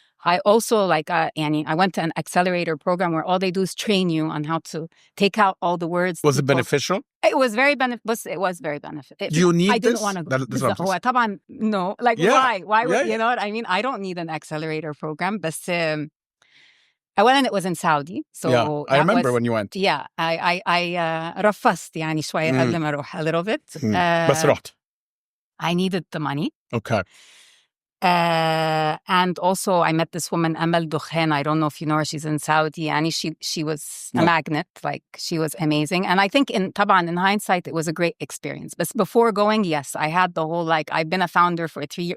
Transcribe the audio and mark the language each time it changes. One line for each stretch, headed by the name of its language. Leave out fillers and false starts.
English: I also, like, Annie, I went to an accelerator program where all they do is train you on how to take out all the words. Was it beneficial? It was very beneficial. It was very beneficial. Do you need I didn't want to go.
Arabic: طبعا,
English: no. Like, why? Why would, you know what I mean? I don't need an accelerator program, but
Arabic: أولاً
English: it was in Saudi. So I remember when you went. Yeah, I
Arabic: رفضت يعني شوية قبل ما أروح
English: a little bit.
Arabic: بس رحت.
English: I needed the money. Okay. And also I met this woman, Amel Dukhan. I don't know if you know her. She's in Saudi. And she was a magnet. Like, she was amazing. And I think in hindsight, it was a great experience. But before going, yes, I had the whole, like, I've been a founder for 3 years.